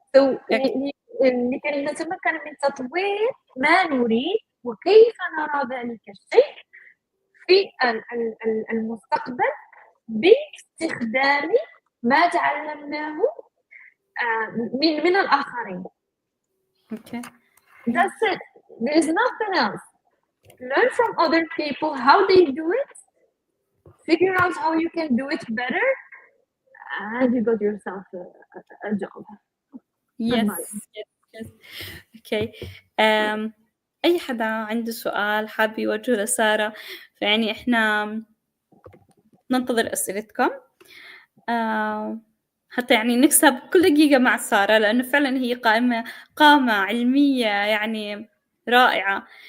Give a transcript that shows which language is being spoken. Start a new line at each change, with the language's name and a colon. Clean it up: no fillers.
Arabic: So لكي نتمكن من تطوير ما نريد وكيف نرى ذلك الشيء في المستقبل باستخدام ما تعلمناه من الآخرين.
English: Okay. That's it. There is nothing else. Learn from other people how they do it. Figure out how you can do it better, and you got yourself a job. Yes. Okay.
Arabic: أي حدا عنده سؤال حابب يوجهه لسارة، فيعني إحنا ننتظر أسئلتكم حتى يعني نكسب كل دقيقة مع سارة، لأنه فعلا هي قامة علمية يعني رائعة.